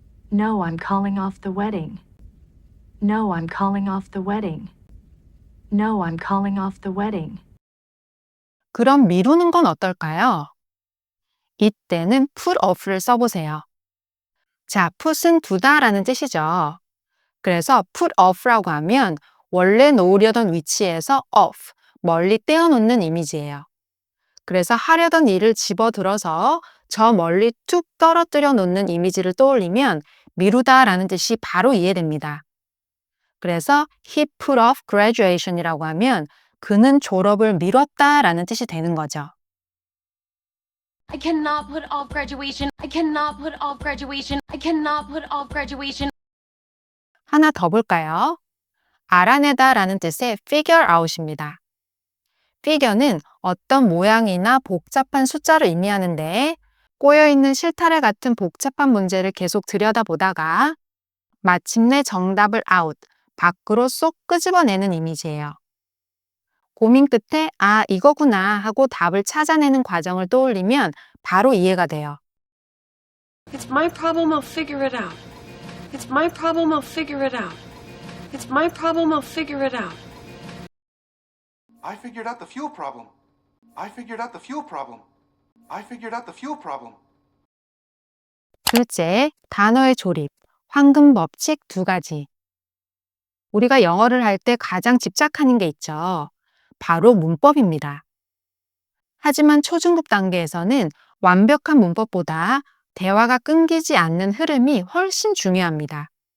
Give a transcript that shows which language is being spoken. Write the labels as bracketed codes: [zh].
[en] No, I'm calling off the wedding. No, I'm calling off the wedding. No, I'm calling off the wedding. [ko] 그럼 미루는 건 어떨까요? 이때는 put off를 써보세요. 자, put은 두다라는 뜻이죠. 그래서 put off라고 하면 원래 놓으려던 위치에서 off, 멀리 떼어놓는 이미지예요. 그래서 하려던 일을 집어들어서 저 멀리 툭 떨어뜨려 놓는 이미지를 떠올리면 미루다라는 뜻이 바로 이해됩니다. 그래서 [en] he put off graduation [ko] 이라고 하면 그는 졸업을 미뤘다라는 뜻이 되는 거죠. [en] I cannot put off graduation. I cannot put off graduation. I cannot put off graduation. [ko] 하나 더 볼까요? 알아내다라는 뜻의 figure out입니다. figure는 어떤 모양이나 복잡한 숫자를 의미하는데 꼬여있는 실타래 같은 복잡한 문제를 계속 들여다보다가 마침내 정답을 밖으로 쏙 끄집어내는 이미지예요. 고민 끝에 아, 이거구나 하고 답을 찾아내는 과정을 떠올리면 바로 이해가 돼요. [en] It's my problem, I'll figure it out. It's my problem, I'll figure it out. It's my problem, I'll figure it out. I figured out the fuel problem. I figured out the fuel problem. I figured out the fuel problem. [ko] 둘째, 단어의 조립, 황금 법칙 2가지. 우리가 영어를 할 때 가장 집착하는 게 있죠. 바로 문법입니다. 하지만 초중급 단계에서는 완벽한 문법보다 대화가 끊기지 않는 흐름이 훨씬 중요합니다.